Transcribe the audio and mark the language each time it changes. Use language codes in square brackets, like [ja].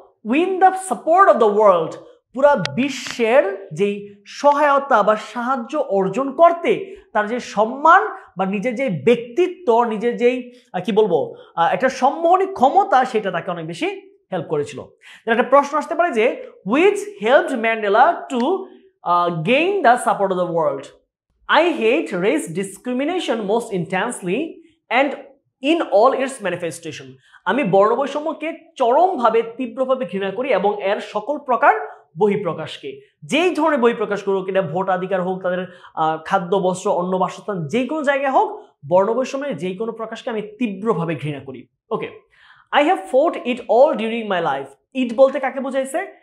[en] win the support of the world, [bn] পুরা বিশ্বের যেই সহায়তা বা সাহায্য অর্জন করতে তার যে সম্মান বা নিজের যে ব্যক্তিত্ব, নিজের যেই কি বলবো একটা সম্মোহনী ক্ষমতা, সেটা তাকে অনেক বেশি হেল্প করেছিল। একটা প্রশ্ন আসতে পারে যে [en] which helped Mandela to gain the support of the world? I hate race discrimination most intensely and in all its manifestation. [bn] আমি বর্ণবৈষম্যকে চরমভাবে তীব্রভাবে ঘৃণা করি এবং এর সকল প্রকার বহিঃপ্রকাশকে, যেই ধরনের বহিঃপ্রকাশ করুক, এটা ভোটাধিকার হোক, তাদের খাদ্য, বস্ত্র, অন্ন, বাসস্থান, যে কোনো জায়গায় হোক, বর্ণবৈষম্যের যে কোনো প্রকাশকে আমি তীব্রভাবে ঘৃণা করি। [en] Okay, I have fought it all during my life. It [bn] বলতে কাকে বোঝাইছে?